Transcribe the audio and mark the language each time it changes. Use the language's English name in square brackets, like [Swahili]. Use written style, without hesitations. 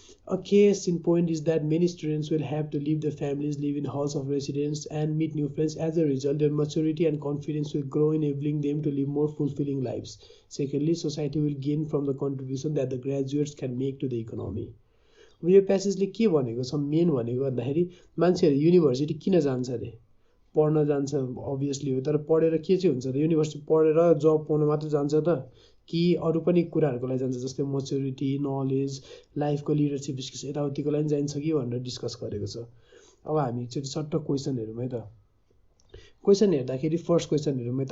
[English] A case in point is that many students will have to leave their families, live in halls of residence, and meet new friends. As a result, their maturity and confidence will grow, enabling them to live more fulfilling lives. Secondly, society will gain from the contribution that the graduates can make to the economy. [Nepali] यो प्यासेजले के भनेको छ main भनेको भन्दाखेरि मान्छेहरु university किन जान्छ रे? पढ्न जान्छ अभियसली हो, तर पढेर के चाहिँ हुन्छ त? युनिभर्सिटी पढेर जब पाउन मात्र जान्छ त कि अरु पनि कुराहरुको लागि जान्छ जस्तै म्याच्युरिटी, नलेज, लाइफको लिडरशिप स्किल्स यताउतिको लागि जान्छ कि भनेर डिस्कस गरेको छ। अब हामी एकचोटी सट्ट क्वेशन हेरौँ है त। क्वेशन हेर्दाखेरि फर्स्ट क्वेशन हेरौँ है त।